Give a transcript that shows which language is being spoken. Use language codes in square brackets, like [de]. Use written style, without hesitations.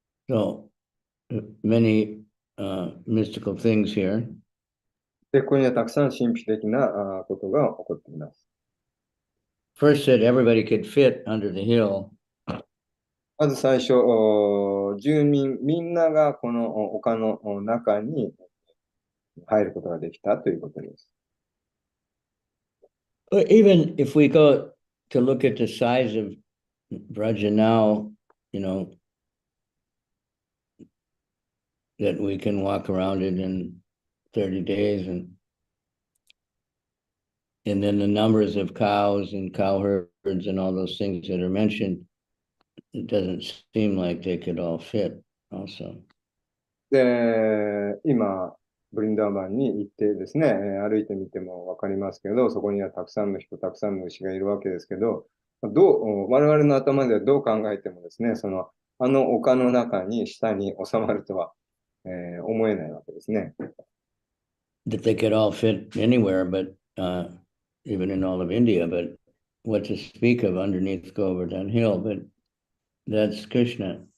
[en] So, many mystical things here. [ja] で、ここにはたくさん神秘的なことが起こっています。 [en] First said everybody could fit under the hill. [ja] まず最初、住民みんながこの丘の中に入ることができたということです。 [en] Even if we go to look at the size of Braja now, you know, that we can walk around it in 30 days and then the numbers of cows and cow herds and all those things that are mentioned, it doesn't seem like they could all fit also. [ja] で、今、ブリンダーバンに行ってですね、歩いてみてもわかりますけど、そこにはたくさんの人、たくさんの牛がいるわけですけど、我々の頭ではどう考えてもですね、あの丘の中に下に収まるとは、思えないわけですね。 [en] That they could all fit anywhere, but even in all of India, but what to speak of underneath Govardhan Hill, but that's Krishna.